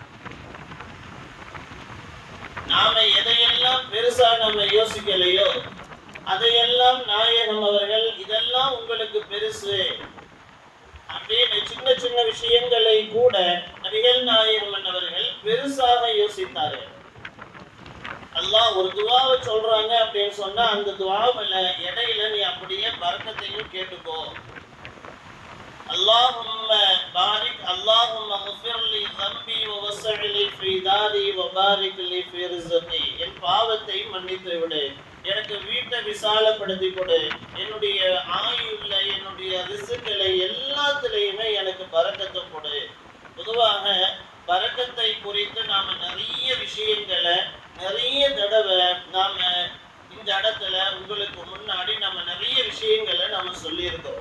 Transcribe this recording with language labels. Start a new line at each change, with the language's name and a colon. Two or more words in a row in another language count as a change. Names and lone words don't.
Tamil: நாம எதையெல்லாம் பெருசா நம்ம யோசிக்கலையோ அதையெல்லாம் நாயகம் அவர்கள் இதெல்லாம் உங்களுக்கு பெருசு அப்படின்னு சின்ன சின்ன விஷயங்களை கூட நபிகள் நாயகம் அவர்கள் பெருசாக யோசித்தார்கள். அல்லாஹ் ஒரு துஆவை சொல்றாங்க அப்படின்னு சொன்னா அந்த துஆவுல இடையில நீ அப்படியே பரக்கத்தையும் கேட்டுக்கோ.
Arabic: اللهم بارك اللهم اغفر لي ذنبي ووسع لي في داري وبارك لي في رزقي.
Tamil: என் பாவத்தை மன்னித்து விடு, எனக்கு வீட்டை விசாலப்படுத்தி கொடு, என்னுடைய ஆயுள்ல என்னுடைய ரிஸ்களை எல்லாத்திலையுமே எனக்கு பரக்கத்தை கொடு. பொதுவாக பரக்கத்தை குறித்து நாம நிறைய விஷயங்களை நிறைய தடவை நாம இந்த இடத்துல உங்களுக்கு முன்னாடி நம்ம நிறைய விஷயங்களை நாம சொல்லியிருக்கோம்.